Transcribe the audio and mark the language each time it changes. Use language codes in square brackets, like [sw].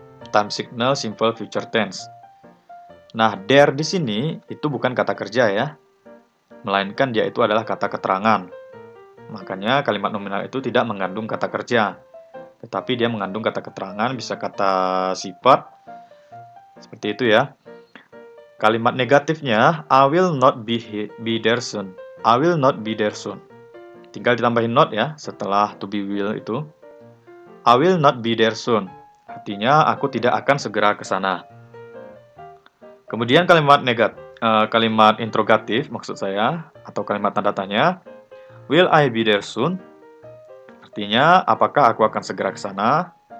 [en] Time signal simple future tense. [id] Nah, there di sini itu bukan kata kerja ya, melainkan dia itu adalah kata keterangan. Makanya kalimat nominal itu tidak mengandung kata kerja, tetapi dia mengandung kata keterangan, bisa kata sifat, seperti itu ya. Kalimat negatifnya, [en] I will not be there soon. I will not be there soon. [id] tinggal ditambahin not ya setelah to be will itu. [en] I will not be there soon. [id] Artinya aku tidak akan segera ke sana. Kemudian kalimat interrogatif maksud saya atau kalimat tanda tanya. [en] Will I be there soon? [id] Artinya apakah aku akan segera ke sana?